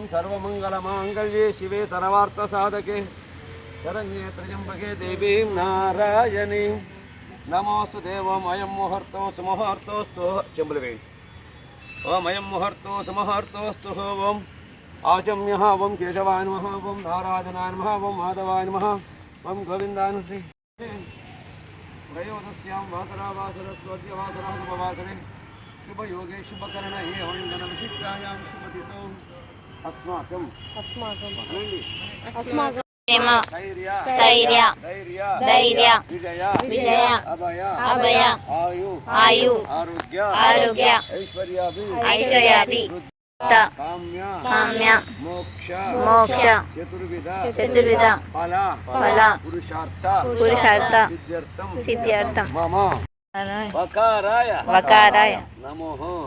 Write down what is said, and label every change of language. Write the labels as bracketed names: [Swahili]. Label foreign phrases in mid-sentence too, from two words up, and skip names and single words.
[Sanskrit] సర్వమంగళ మాంగళ్యే శివే సర్వార్థ సాధకే శరణ్యే త్రయంబకే దేవీం నారాయణీం నమోస్తు దేవం అయం ముహూర్తో సుముహూర్తోస్తు. [Telugu] చెంబులు వేయండి. [Sanskrit] ఓం అయం ముహూర్తో సుముహూర్తోస్తు. ఓం ఆచమ్య ఓం కేశవాయ నమః, ఓం నారాయణాయ నమః, ఓం మాధవాయ నమః, ఓం గోవిందాయ శ్రీ त्रयोदश्यां वासरावासरस्वद्यवासरः शुभवासरे शुभयोगे शुभकरणे वन्दनविशिष्टायां शुभतिथौ अस्माकं స్థైర్య ధైర్య విజయ అభయ ఆయు ఆరోగ్య ఐశ్వర్యాది కామ్య మోక్ష చతుర్విధ ఫల పురుషార్థ సిద్ధ్యర్థం వకారాయ నమః